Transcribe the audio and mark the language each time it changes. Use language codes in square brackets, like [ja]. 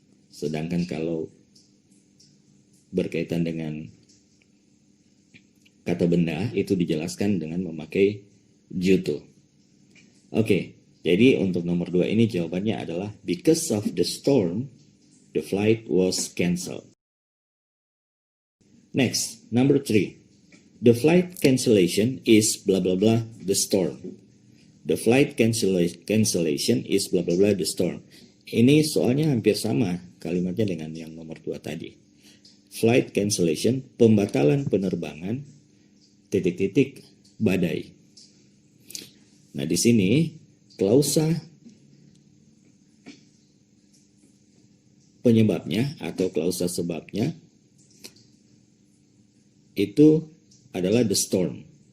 [id] Sedangkan kalau berkaitan dengan kata benda itu dijelaskan dengan memakai due to. Oke, jadi untuk nomor 2 ini jawabannya adalah [en] because of the storm, the flight was cancelled. Next, number 3. The flight cancellation is blah blah blah the storm. The flight cancellation is blah blah blah the storm. [id] Ini soalnya hampir sama kalimatnya dengan yang nomor 2 tadi. Flight cancellation, pembatalan penerbangan, titik-titik, badai. Nah, di sini klausa penyebabnya atau klausa sebabnya itu adalah the storm.